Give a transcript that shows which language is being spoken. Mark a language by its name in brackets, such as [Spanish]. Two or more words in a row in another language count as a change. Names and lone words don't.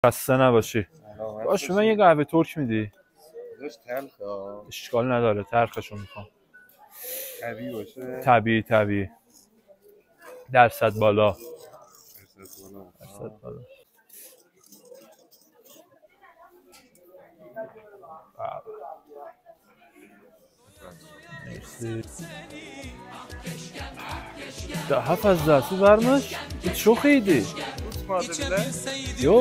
[Persian] خسته نباشی. باش من یه قهوه ترک میدی؟ داشت تلخ ها. اشکال نداره، تلخشو میخوام. طبیعی باشه. طبیعی. درصد بالا. درصد بالا. [Turkish] Da hafız da su varmış. Çok iyiydi. Tutmadı bile. Yok.